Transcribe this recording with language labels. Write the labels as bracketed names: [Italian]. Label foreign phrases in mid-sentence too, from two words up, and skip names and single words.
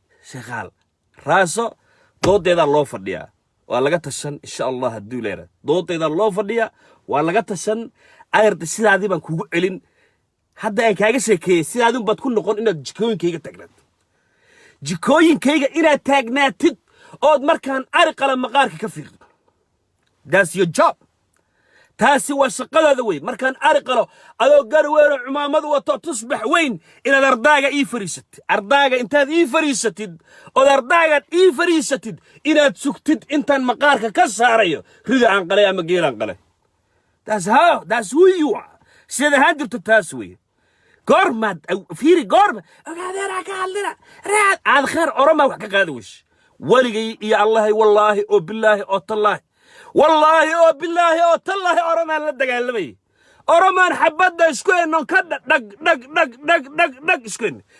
[Somali] Sheekhaal, raaso doodeedaa loo fadhiyaa. Waa laga tashan, [Arabic] إن شاء الله, [Somali] hadduu leeyahay. Doodeedaa loo fadhiyaa, waa laga tashan. Adeerta sidaadii baan kugu celin. Hadda aan kaaga sheekeeyey, sidaadii baad ku noqon inaad jikooyinkayga taagnaato. Jikooyinkayga inaad taagnaatid ood markaan ari qala maqaarka ka fiiqdo. [English] That's your job. [Somali] Taasi waa shaqadaada wey. Markaan ari qalo, adoo gar weyn oo cumaamad wato, tusbax weyn, inaad ardaaga ii fariisatid. Ardaaga intaad ii fariisatid, ood ardaagaad ii fariisatid, inaad sugtid intaan maqaarka ka saarayo, rida aan qalay ama geel aan qalay. [English] That's how, that's who you are. [Somali] Sidaad ahaan jirto taas wey. Goormaad, aw, fiiri, goorma? Ogaadeen ha ka hadlina. Raad, aad kheer Oromaa wax ka qaadi weyse. Weligay iyo Allahay, wallaahi oo billaahi oo tallaahi. Wallaahi oo billaahi oo tallaahi Oromaan la dagaalamay. Oromaan xabadda isku hennon ka dha-, dhag, dhag, dhag, dhag, dhag, dhag isku henne.